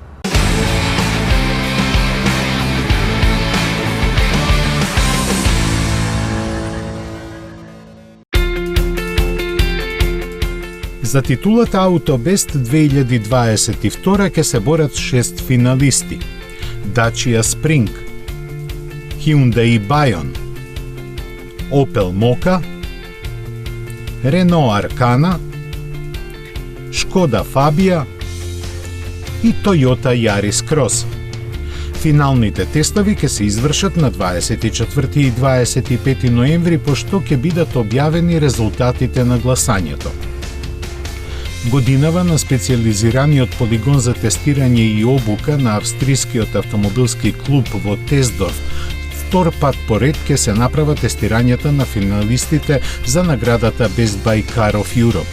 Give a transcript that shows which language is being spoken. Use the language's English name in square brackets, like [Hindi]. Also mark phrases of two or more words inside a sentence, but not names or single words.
[Macedonian] За титулата Auto-Best 2022 ќе се борат 6 финалисти: Dacia Spring, Hyundai Bayon, Opel Mokka, Renault Arcana, Skoda Fabia и Toyota Yaris Cross. Финалните тестови ќе се извршат на 24 и 25 ноември, пошто ќе бидат објавени резултатите на гласањето. Годинава на специјализираниот полигон за тестирање и обука на австрискиот автомобилски клуб во Тездорф втор пат поред ќе се направат тестирањата на финалистите за наградата Best Buy Car of Europe.